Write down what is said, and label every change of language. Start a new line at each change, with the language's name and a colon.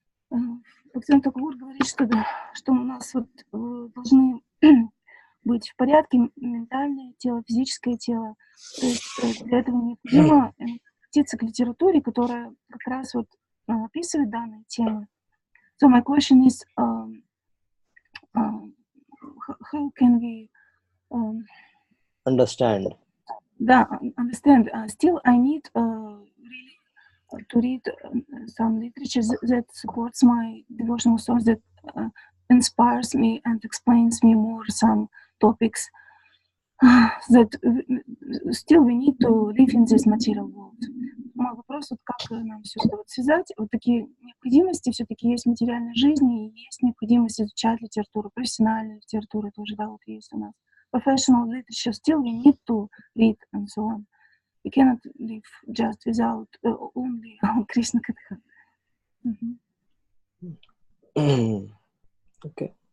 Russian: Бхактивинода Тхакур говорит, что у нас вот должны быть в порядке ментальное тело, физическое тело. То есть для этого необходимо обратиться к литературе, которая как раз вот описывает данные темы.
English: So my question is, how can we understand? Да, understand. Still, I need really to read some literature that supports my devotional source, that inspires me and explains me more some topics that still we need to live in this material world.
Russian: Мой вопрос, вот как нам все это вот связать, вот такие необходимости все-таки есть в материальной жизни, и есть необходимость изучать литературу, профессиональную литературу тоже, да, вот есть у нас.
English: Professional literature, still we need to read and so on. We cannot live just without only Krishna Katha. Okay.